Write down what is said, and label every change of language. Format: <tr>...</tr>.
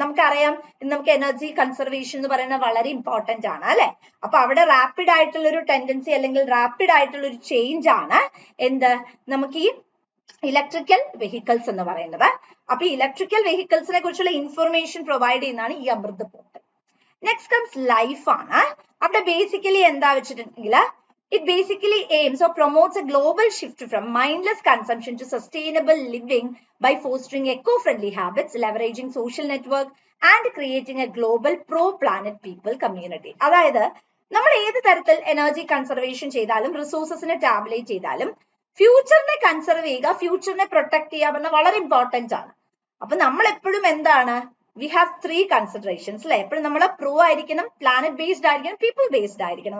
<ml>നമുക്കറിയാം നമുക്ക് energy conservation എന്ന് പറയുന്നത് വളരെ ഇമ്പോർട്ടന്റ് ആണ് അല്ലെ. അപ്പൊ അവിടെ റാപ്പിഡ് ആയിട്ടുള്ള ഒരു ടെൻഡൻസി അല്ലെങ്കിൽ റാപ്പിഡ് ആയിട്ടുള്ള ഒരു ചേഞ്ച് ആണ് എന്ത് നമുക്ക് ഈ ഇലക്ട്രിക്കൽ വെഹിക്കിൾസ് എന്ന് പറയുന്നത്. അപ്പൊ ഇലക്ട്രിക്കൽ വെഹിക്കിൾസിനെ കുറിച്ചുള്ള ഇൻഫർമേഷൻ പ്രൊവൈഡ് ചെയ്യുന്നതാണ് ഈ അമൃത് പോർട്ടൽ. നെക്സ്റ്റ് കംസ് ലൈഫ് ആണ്. അവിടെ ബേസിക്കലി എന്താ വെച്ചിട്ടുണ്ടെങ്കിൽ</ml> <en>it basically aims or promotes a global shift from mindless consumption to sustainable living by fostering eco-friendly habits, leveraging social network and creating a global pro-planet people community.</en> <ml>അതായത് നമ്മൾ ഏത് തരത്തിൽ energy conservation ചെയ്താലും റിസോഴ്സസിനെ tabulate ചെയ്താലും ഫ്യൂച്ചറിനെ conserve ചെയ്യുക, ഫ്യൂച്ചറിനെ protect ചെയ്യുക പറഞ്ഞാൽ വളരെ ഇമ്പോർട്ടന്റ് ആണ്. അപ്പൊ നമ്മൾ എപ്പോഴും എന്താണ്,</ml> <en>we have 3 considerations</en> <ml>അല്ലെ. എപ്പോഴും നമ്മൾ പ്രോ ആയിരിക്കണം, പ്ലാനറ്റ് ബേസ്ഡ് ആയിരിക്കണം, പീപ്പിൾ ബേസ്ഡ് ആയിരിക്കണം.</ml>